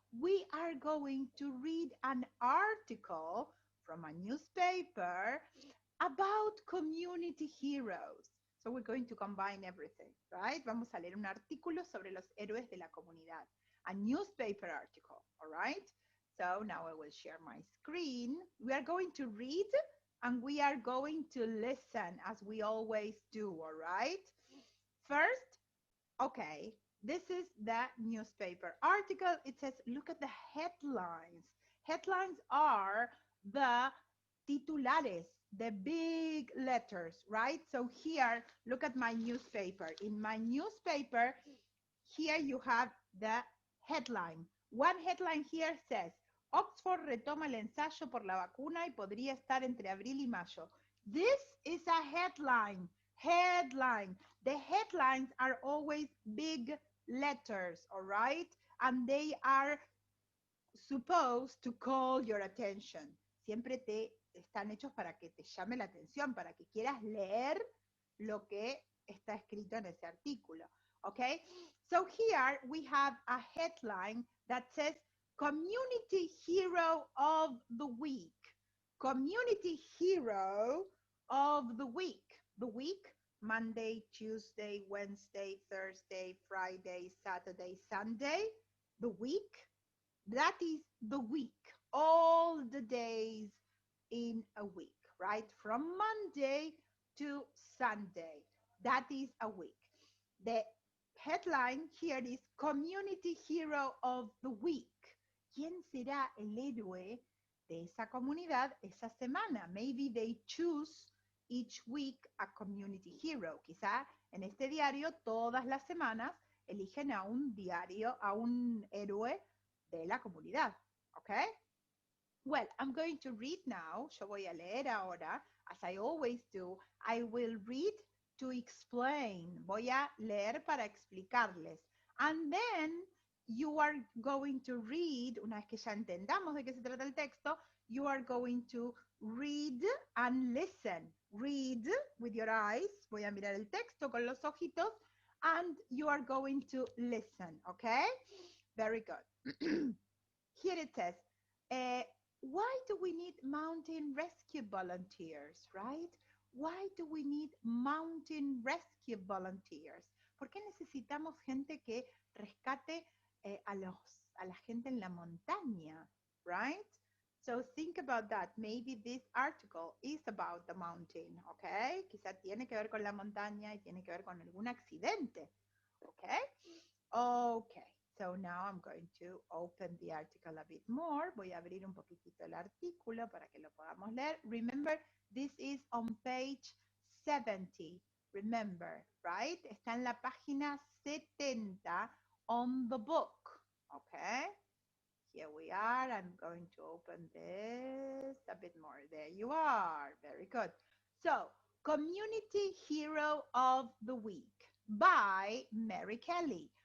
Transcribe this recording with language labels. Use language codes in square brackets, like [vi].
[en] We are going to read an article from a newspaper about community heroes. So we're going to combine everything, right? [es] Vamos a leer un artículo sobre los héroes de la comunidad. [en] A newspaper article, all right? So now I will share my screen. We are going to read and we are going to listen as we always do, all right? First, okay, this is the newspaper article. It says, look at the headlines. Headlines are the titulares, the big letters, right? So here, look at my newspaper. In my newspaper, here you have the headline. One headline here says, [es] Oxford retoma el ensayo por la vacuna y podría estar entre abril y mayo. [en] This is a headline. Headline. The headlines are always big letters, all right? And they are supposed to call your attention. [es] Siempre te están hechos para que te llame la atención, para que quieras leer lo que está escrito en ese artículo. [en] Okay? So here we have a headline that says Community Hero of the Week. Community Hero of the Week. The week, Monday, Tuesday, Wednesday, Thursday, Friday, Saturday, Sunday. The week, that is the week. All the days in a week, right? From Monday to Sunday. That is a week. The headline here is Community Hero of the Week. [es] ¿Quién será el héroe de esa comunidad esa semana? [en] Maybe they choose each week a community hero. [es] Quizá en este diario todas las semanas eligen a un héroe de la comunidad. Okay? [en] Well, I'm going to read now. [es] Yo voy a leer ahora. [en] As I always do, I will read to explain. [es] Voy a leer para explicarles. [en] And then you are going to read, [es] una vez que ya entendamos de qué se trata el texto, [en] you are going to read and listen. Read with your eyes. [es] Voy a mirar el texto con los ojitos. [en] And you are going to listen, okay? Very good. Here it says, uh, why do we need mountain rescue volunteers, right? Why do we need mountain rescue volunteers? [es] ¿Por qué necesitamos gente que rescate a la gente en la montaña, right? [en] So think about that. Maybe this article is about the mountain, okay? [es] Quizá tiene que ver con la montaña y tiene que ver con algún accidente, okay? [en] Okay, so now I'm going to open the article a bit more. [es] Voy a abrir un poquitito el artículo para que lo podamos leer. [en] Remember, this is on page 70. Remember, right? [es] Está en la página 70 [en] on the book. Okay, here we are. I'm going to open this a bit more. There you are. Very good. So, Community Hero of the Week by Mary Kelly.